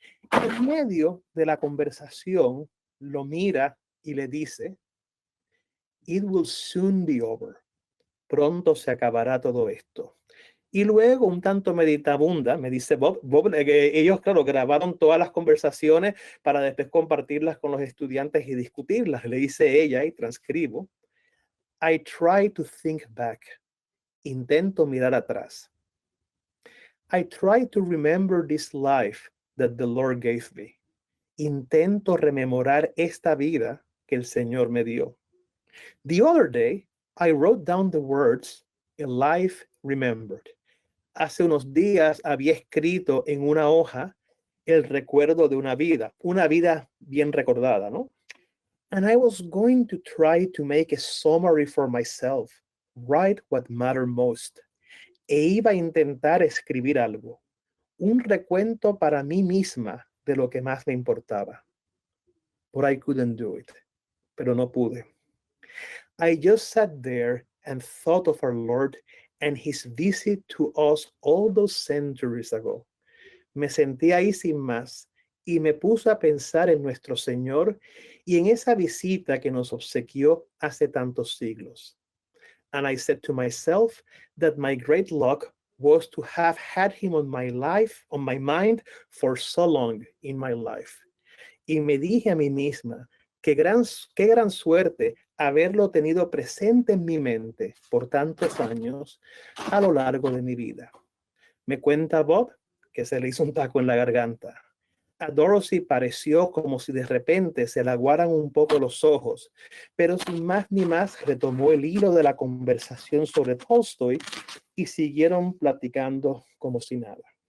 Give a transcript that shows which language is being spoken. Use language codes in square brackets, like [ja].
[es] En medio de la conversación, lo mira y le dice, [en] "It will soon be over." [es] Pronto se acabará todo esto. Y luego, un tanto meditabunda, me dice Bob, ellos, claro, grabaron todas las conversaciones para después compartirlas con los estudiantes y discutirlas. Le dice ella, y transcribo, [en] "I try to think back." [es] Intento mirar atrás. [en] "I try to remember this life that the Lord gave me. [es] intento rememorar esta vida que el Señor me dio. [en] The other day, I wrote down the words, a life remembered. [es] Hace unos días había escrito en una hoja el recuerdo de una vida bien recordada, ¿no? [en] And I was going to try to make a summary for myself, write what mattered most. [es] E iba a intentar escribir algo, un recuento para mí misma de lo que más me importaba. [en] But I couldn't do it. [es] Pero no pude. [en] I just sat there and thought of our Lord and his visit to us all those centuries ago. [es] Me sentí ahí sin más y me puse a pensar en nuestro Señor y en esa visita que nos obsequió hace tantos siglos. [en] And I said to myself that my great luck was to have had him on my mind for so long in my life. [es] Y me dije a mí misma, qué gran suerte haberlo tenido presente en mi mente por tantos años a lo largo de mi vida. Me cuenta Bob que se le hizo un taco en la garganta. A Dorothy pareció como si de repente se le aguaran un poco los ojos, pero sin más ni más retomó el hilo de la conversación sobre Tolstoy y siguieron platicando como si nada.